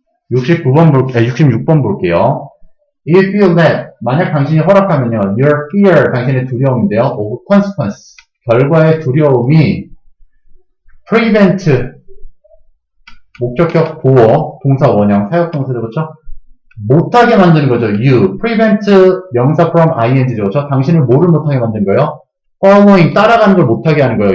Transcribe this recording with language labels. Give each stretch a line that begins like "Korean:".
Korean: 66번 볼게요.
English: If you let,
Korean: 만약 당신이 허락하면요,
English: your fear,
Korean: 당신의 두려움인데요,
English: of consequence,
Korean: 결과의 두려움이 prevent, 목적격 보호, 동사 원형, 사역동사죠, 그렇죠? 못하게 만드는 거죠.
English: you, prevent, 명사 from ing죠,
Korean: 그렇죠? 당신을 뭐를 못하게 만든 거예요? following, 따라가는 걸 못하게 하는 거예요.